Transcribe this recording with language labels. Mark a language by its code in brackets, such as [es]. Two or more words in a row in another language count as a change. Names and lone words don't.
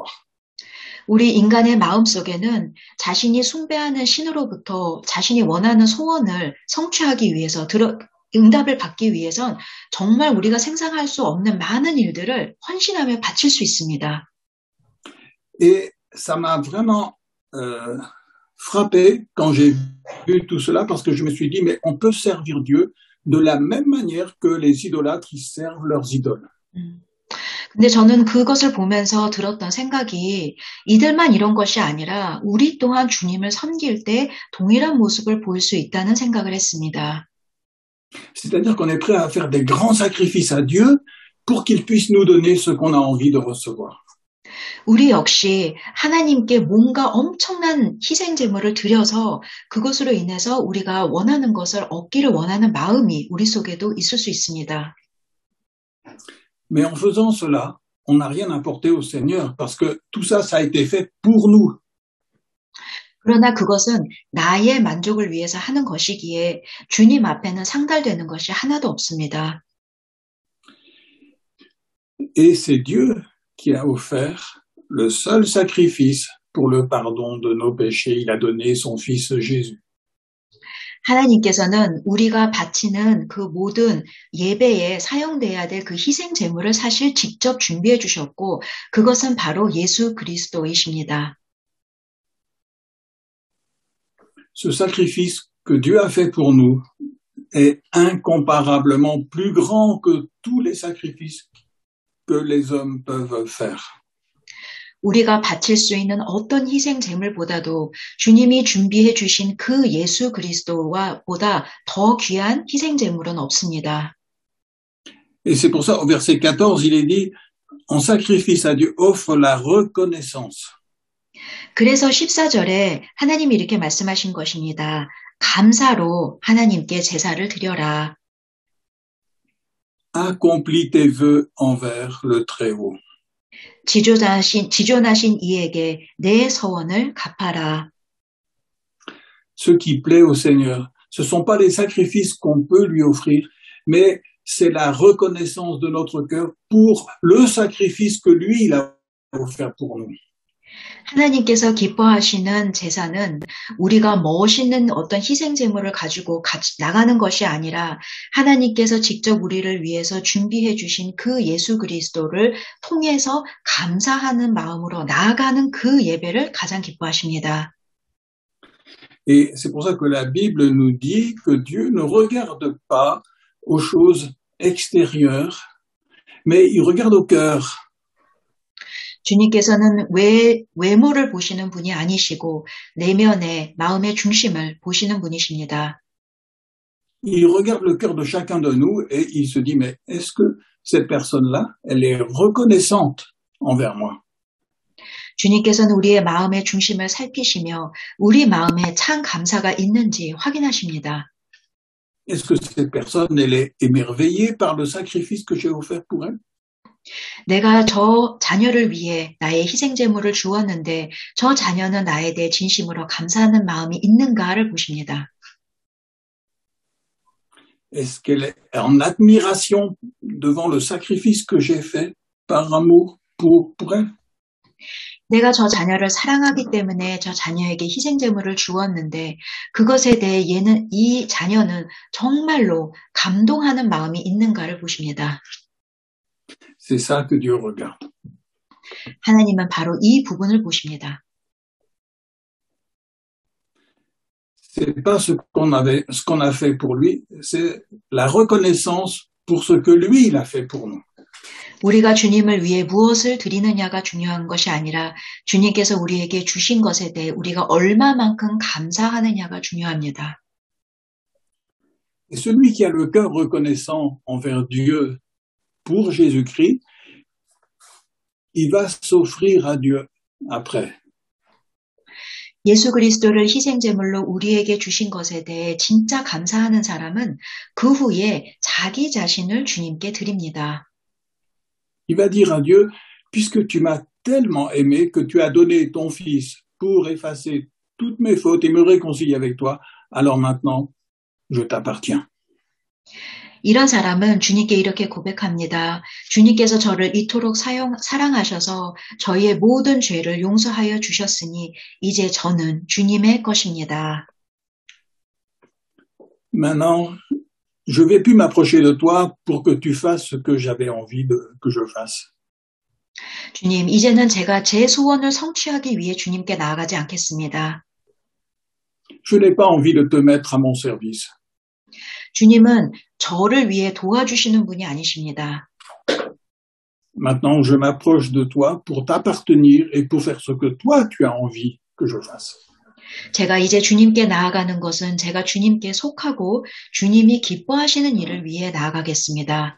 [ko] 우리 인간의 마음속에는 자신이 숭배하는 신으로부터 자신이 원하는 소원을 성취하기 위해서 응답을 받기 위해선 정말 우리가 생각할 수 없는 많은 일들을 헌신하며 바칠 수 있습니다. [fr] Et ça m'a vraiment frappé quand j'ai vu tout cela parce que je me suis dit, mais on peut servir Dieu de la même manière que les idolâtres, ils servent leurs idoles. [ko] 근데 저는 그것을 보면서 들었던 생각이 이들만 이런 것이 아니라 우리 또한 주님을 섬길 때 동일한 모습을 보일 수 있다는 생각을 했습니다. [fr] C'est-à-dire qu'on est prêt à faire des grands sacrifices à Dieu pour qu'il puisse nous donner ce qu'on a envie de recevoir. [ko] 우리 역시 하나님께 뭔가 엄청난 희생 제물을 드려서 그것으로 인해서 우리가 원하는 것을 얻기를 원하는 마음이 우리 속에도 있을 수 있습니다. [fr] Mais en faisant cela, on n'a rien apporté au Seigneur parce que tout ça, ça a été fait pour nous. [ko] 그러나 그것은 나의 만족을 위해서 하는 것이기에 주님 앞에는 상달되는 것이 하나도 없습니다. [fr] Et c'est Dieu qui a offert le seul sacrifice pour le pardon de nos péchés. Il a donné son Fils Jésus. [ko] 하나님께서는 우리가 바치는 그 모든 예배에 사용돼야 될 그 희생 제물을 사실 직접 준비해 주셨고 그것은 바로 예수 그리스도이십니다. [fr] Ce sacrifice que Dieu a fait pour nous est incomparablement plus grand que tous les sacrifices que les hommes peuvent faire. [ko] 우리가 바칠 수 있는 어떤 희생 제물보다도 주님이 준비해 주신 그 예수 그리스도와 보다 더 귀한 희생 제물은 없습니다. [fr] Et c'est pour ça, au verset 14, il est dit, en sacrifice à Dieu offre la reconnaissance. [ko] 그래서 14절에 하나님이 이렇게 말씀하신 것입니다. 감사로 하나님께 제사를 드려라. [fr] Accomplis tes vœux envers le Très-Haut. [ko] 지존하신 이에게 내 서원을 갚아라. [fr] Ce qui plaît au Seigneur, ce ne sont pas les sacrifices qu'on peut lui offrir, mais c'est la reconnaissance de notre cœur pour le sacrifice que lui, il a offert pour nous. [ko] 하나님께서 기뻐하시는 제사는 우리가 멋있는 어떤 희생 제물을 가지고 나가는 것이 아니라 하나님께서 직접 우리를 위해서 준비해 주신 그 예수 그리스도를 통해서 감사하는 마음으로 나아가는 그 예배를 가장 기뻐하십니다. [fr] Et c'est pour ça que la Bible nous dit que Dieu ne regarde pas aux choses extérieures, mais il regarde au cœur. [ko] 주님께서는 외모를 보시는 분이 아니시고 내면의 마음의 중심을 보시는 분이십니다. [fr] Il regarde le cœur de chacun de nous et il se dit, mais est-ce que cette personne-là, elle est reconnaissante envers moi? [ko] 주님께서는 우리의 마음의 중심을 살피시며 우리 마음에 참 감사가 있는지 확인하십니다. [fr] Est-ce que cette personne, elle est émerveillée par le sacrifice que j'ai offert pour elle? [ko] 내가 저 자녀를 위해 나의 희생 제물을 주었는데 저 자녀는 나에 대해 진심으로 감사하는 마음이 있는가를 보십니다. [fr] Est-ce qu'elle est en admiration devant le sacrifice que j'ai fait par amour pour elle? [ko] 내가 저 자녀를 사랑하기 때문에 저 자녀에게 희생 제물을 주었는데 그것에 대해 이 자녀는 정말로 감동하는 마음이 있는가를 보십니다. [fr] C'est ça que Dieu regarde. [ko] 하나님은 바로 이 부분을 보십니다. [fr] c'est pas ce qu'on a fait pour lui, c'est la reconnaissance pour ce que lui, il a fait pour nous. [ko] 우리가 주님을 위해 무엇을 드리느냐가 중요한 것이 아니라 주님께서 우리에게 주신 것에 대해 우리가 얼마만큼 감사하느냐가 중요합니다. [fr] Et celui qui a le cœur reconnaissant envers Dieu pour Jésus-Christ, il va s'offrir à Dieu après. [ko] 예수 그리스도를 희생제물로 우리에게 주신 것에 대해 진짜 감사하는 사람은 그 후에 자기 자신을 주님께 드립니다. [fr] Il va dire à Dieu, puisque tu m'as tellement aimé que tu as donné ton Fils pour effacer toutes mes fautes et me réconcilier avec toi, alors maintenant, je t'appartiens. [ko] 이런 사람은 주님께 이렇게 고백합니다. 주님께서 저를 이토록 사랑하셔서 저희의 모든 죄를 용서하여 주셨으니 이제 저는 주님의 것입니다. [fr] Maintenant, je vais plus m'approcher de toi pour que tu fasses ce que j'avais envie que je fasse. [ko] 주님, 이제는 제가 제 소원을 성취하기 위해 주님께 나아가지 않겠습니다. [fr] Je n'ai pas envie de te mettre à mon service. [ko] 주님은 저를 위해 도와주시는 분이 아니십니다. [fr] Maintenant, je m'approche de toi pour t'appartenir et pour faire ce que toi tu as envie que je fasse. [ko] 제가 이제 주님께 나아가는 것은 제가 주님께 속하고 주님이 기뻐하시는 일을 위해 나아가겠습니다.